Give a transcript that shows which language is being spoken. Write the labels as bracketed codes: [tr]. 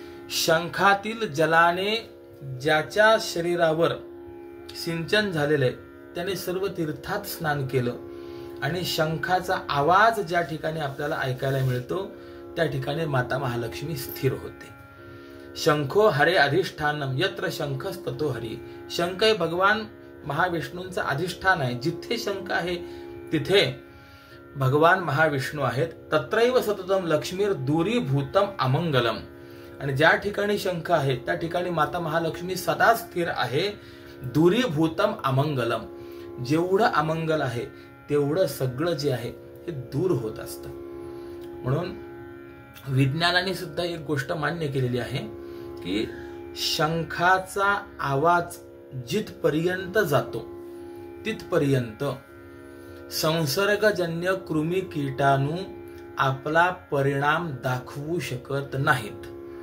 [mr] शंखातील जलाने ज्याच्या शरीरावर सिंचन झालेले त्याने सर्व तीर्थात स्नान केलं आणि शंखाचा आवाज ज्या ठिकाणी आपल्याला ऐकायला मिळतो त्या ठिकाणी माता महालक्ष्मी स्थिर होते. [sa] शंखो हरे अधिष्ठानम यत्र शंखस्ततो हरी. [mr] शंख हे भगवान महाविष्णूंचं अधिष्ठान आहे. जिथे शंख आहे तिथे भगवान महाविष्णू आहेत. [sa] तत्रैव सततम लक्ष्मीर दूरीभूतम अमंगलम. [mr] आणि ज्या ठिकाणी शंख आहे त्या ठिकाणी माता महालक्ष्मी सदा स्थिर आहे. [sa] दूरीभूतम अमंगलम. [mr] जेवढं अमंगल आहे तेवढं सगळं जे आहे हे दूर होत असतं. म्हणून विज्ञानाने सुद्धा एक गोष्ट मान्य केलेली आहे की शंखाचा आवाज जिथपर्यंत जातो तिथपर्यंत संसर्गजन्य कृमी कीटाणू आपला परिणाम दाखवू शकत नाहीत.